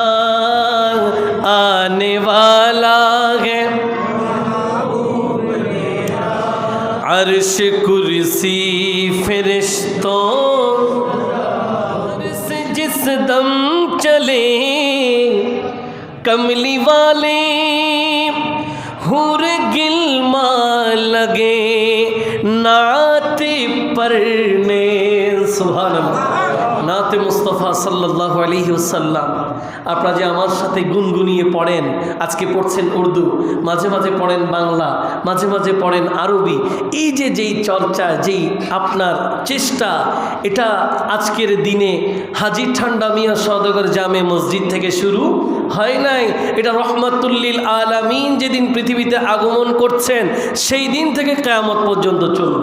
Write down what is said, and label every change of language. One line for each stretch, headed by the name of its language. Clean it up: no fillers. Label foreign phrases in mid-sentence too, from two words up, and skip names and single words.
Urdu: آنے والا ہے عرش کرسی فرشتوں، جس دم چلے کملی والے حور گلما لگے نعت پڑھنے، سبحان اللہ،
Bangla: নাতে মুস্তাফা সাল্লাল্লাহু আলাইহি ওয়াসাল্লাম। আপনারা যে আমার সাথে গুনগুনিয়ে পড়েন, আজকে পড়ছেন উর্দু, মাঝে মাঝে পড়েন বাংলা, মাঝে মাঝে পড়েন আরবি, এই যে যেই চর্চা, যেই আপনার চেষ্টা, এটা আজকের দিনে হাজী ঠান্ডা মিয়া সওদাগর জামে মসজিদ থেকে শুরু হয় নাই, এটা রহমাতুল্লিল আলামিন যেদিন পৃথিবীতে আগমন করছেন সেই দিন থেকে কিয়ামত পর্যন্ত চলবে।